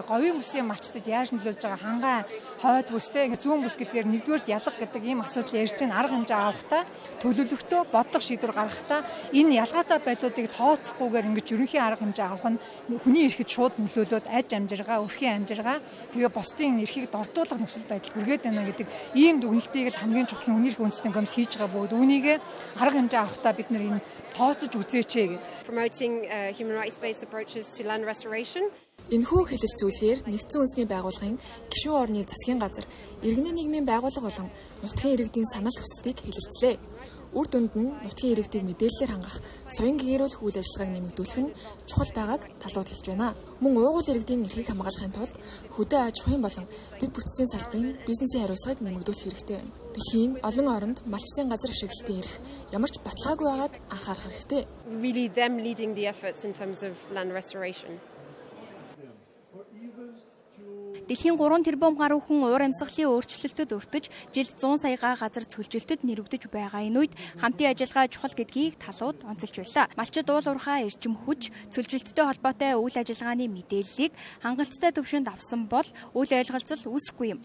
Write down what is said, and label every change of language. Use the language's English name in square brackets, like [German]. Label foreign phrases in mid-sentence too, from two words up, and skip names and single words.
[Mongolian] Говийн бүсийн малчдад яаж нөлөөлж байгаа хангаан хойд бүстэй ингээ зүүн бүс гэдгээр нэгдүгээрт ялга гэдэг ийм асуудал ярьж байгаа арга хэмжээ авахтаа төлөвлөгтөө бодлого шийдвэр гаргахтаа энэ ялгаатай байдлуудыг тооцохгүйгээр ингээ ерөнхий арга хэмжээ авах нь хүний эрхэд шууд нөлөөлөд аж амжиргаа, өрхийн амжиргаа тэгээ бусдын эрхийг дордуулах нөхцөл байдал хүргээд байна гэдэг ийм дүгнэлтийг л хамгийн чухал хүний эрхийн үндэстэн комисс хийж байгаа бөгөөд үүнийг арга хэмжээ авахтаа бид нар энэ тооцож үзээч гэдэг. [English] Promoting human rights based approaches to land restoration. [Mongolian] Энэхүү хэлэлцүүлгээр нэгдсэн үндэсний байгууллагын гишүүн орны засгийн газар иргэний нийгмийн байгууллага болон нутгийн иргэдийн санал хүсэлтийг хэлэлцлээ. Үр дүнд нь нутгийн иргэдийг мэдээлэлээр хангах, соён гэгээрүүлэх үйл ажиллагааг нэмэгдүүлэх нь чухал байгааг талууд хэлж байна. Мөн уугуул иргэдийн эрхийг хамгаалахын тулд хөдөө аж ахуйн болон дэд бүтцийн салбарын бизнесийн хариуцлагыг нэмэгдүүлэх хэрэгтэй байна. Дэлхийн олон оронд малчдын газар ашиглалтын эрх ямар ч баталгаагүй байгаад анхаарах хэрэгтэй. [English] Really them leading the efforts in terms of land restoration. [Mongolian] Дэлхийн 3 тэрбум гаруй хүн уур амьсгалын өөрчлөлтөд өртөж жилд 100 саяга газар цөлжилтөд нэрвдэж байгаа энэ үед хамтын ажиллагаа чухал гэдгийг талууд онцолж байлаа. Малчид уул уурхай эрчим хүч цөлжилттэй холбоотой үйл ажиллагааны мэдээллийг хангалттай төвшөнд авсан бол үйл ойлголцол үүсэхгүй юм.